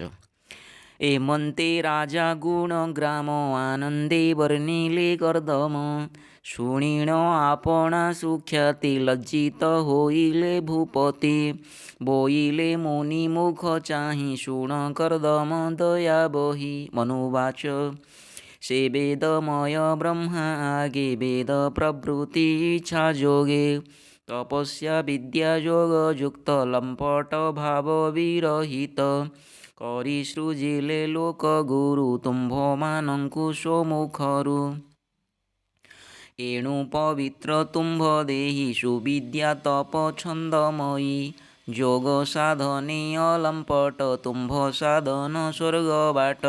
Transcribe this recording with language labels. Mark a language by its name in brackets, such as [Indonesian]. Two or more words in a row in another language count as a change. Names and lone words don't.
[Odia] ଏମନ୍ତେ ରାଜା ଗୁଣଗ୍ରାମ ଆନନ୍ଦେ ବର୍ଣ୍ଣିଲେ କର୍ଦ୍ଦମ ଶୁଣିଣ ଆପଣା ସୁଖ୍ୟାତି ଲଜ୍ଜିତ ହୋଇଲେ ଭୂପତି ବୋଇଲେ ମୁନିମୁଖ ଚାହି ଶୁଣ କର୍ଦ୍ଦମ ଦୟା ବହି ମନୁବାଚ। ସେ ବେଦମୟ ବ୍ରହ୍ମା ଆଗେ ବେଦ ପ୍ରବୃତ୍ତି ଇଚ୍ଛା ଯୋଗେ ତପସ୍ୟା ବିଦ୍ୟା ଯୋଗ ଯୁକ୍ତ ଲମ୍ପଟ ଭାବ ବିରହିତ କରି ସୃଜିଲେ ଲୋକ ଗୁରୁ ତୁମ୍ଭମାନଙ୍କୁ ସ୍ୱମୁଖରୁ। ଏଣୁ ପବିତ୍ର ତୁମ୍ଭ ଦେହି ସୁବିଦ୍ୟା ତପ ଛନ୍ଦମୟୀ ଯୋଗ ସାଧନେ ଅଲମ୍ପଟ ତୁମ୍ଭ ସାଧନ ସ୍ୱର୍ଗ ବାଟ।